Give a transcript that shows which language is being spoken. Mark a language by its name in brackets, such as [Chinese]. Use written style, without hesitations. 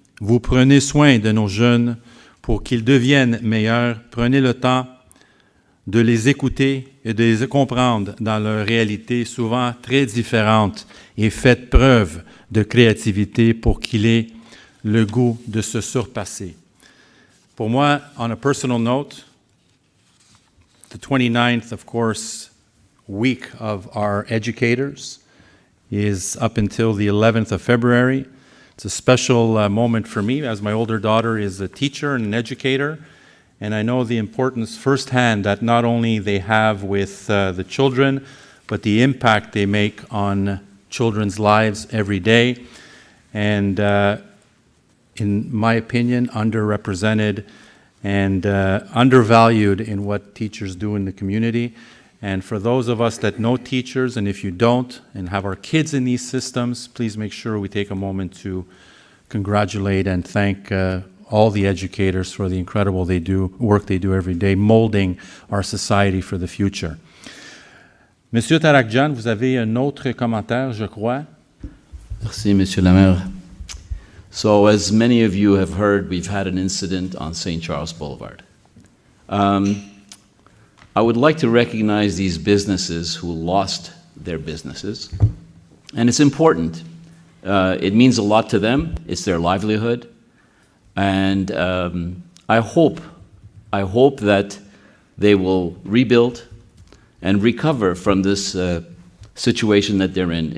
[French] Vous prenez soin de nos jeunes pour qu'ils deviennent meilleurs. Prenez le temps de les écouter et de les comprendre dans leur réalité souvent très différente et faites preuve de créativité pour qu'il ait le goût de se surpasser. Pour moi, [English] on a personal note, the 29th, of course, week of our educators is up until the 11th of February. It's a special moment for me as my older daughter is a teacher and an educator, and I know the importance firsthand that not only they have with the children, but the impact they make on children's lives every day. And in my opinion, underrepresented and undervalued in what teachers do in the community. And for those of us that know teachers, and if you don't, and have our kids in these systems, please make sure we take a moment to congratulate and thank all the educators for the incredible work they do every day, molding our society for the future. [French] Monsieur Tarakjan, vous avez un autre commentaire, je crois. Merci, Monsieur le maire. [English] So, as many of you have heard, we've had an incident on St. Charles Boulevard. I would like to recognize these businesses who lost their businesses, and it's important. It means a lot to them. It's their livelihood, and I hope that they will rebuild and recover from this situation that they're in.